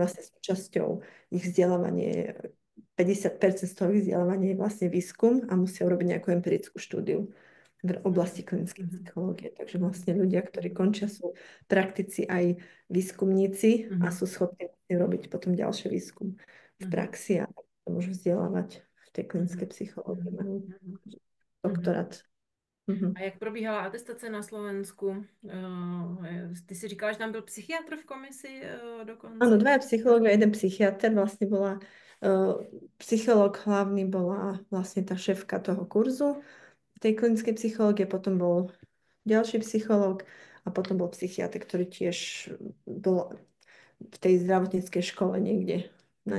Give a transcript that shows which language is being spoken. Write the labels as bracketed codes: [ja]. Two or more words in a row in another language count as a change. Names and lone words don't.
[sk] oni vlastne súčasťou ich vzdelávania, 50% z toho ich vzdelávania je vlastne výskum a musia urobiť nejakú empirickú štúdiu v oblasti Mhm. klinickej Mhm. psychológie. Takže Mhm. vlastne ľudia, ktorí končia, sú praktici aj výskumníci a Mhm. sú schopní robiť potom ďalší výskum v Mhm. praxi a sa môžu vzdelávať v tej klinickej Mhm. psychológii. Mhm. Majú Mhm. Mhm. doktorát. Mhm. [cs] A jak probíhala atestace na Slovensku? Ty si říkala, že tam byl psychiatr v komisi [sk] Áno, [cs] dokonce? [sk] dvaja psychológovia, jeden psychiatr, vlastne bola, psychológ hlavný bola vlastne tá šéfka toho kurzu tej klinickej psychológie, potom bol ďalší psychológ a potom bol psychiatr, ktorý tiež bol v tej zdravotníckej škole niekde na